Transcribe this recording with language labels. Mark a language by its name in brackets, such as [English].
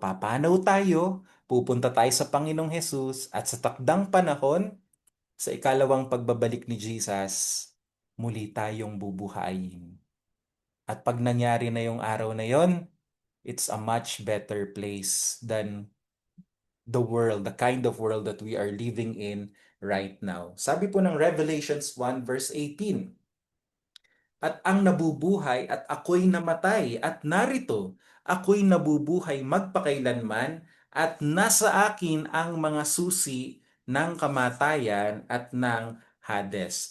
[Filipino] Papanaw tayo, pupunta tayo sa Panginoong Hesus at sa takdang panahon, sa ikalawang pagbabalik ni Jesus, muli tayong bubuhayin. At pag nangyari na yung araw na yon, [English] it's a much better place than the kind of world that we are living in right now. [Filipino] Sabi po ng Revelations 1 verse 18, at ang nabubuhay at ako'y namatay at narito, ako'y nabubuhay magpakailanman at nasa akin ang mga susi ng kamatayan at ng Hades.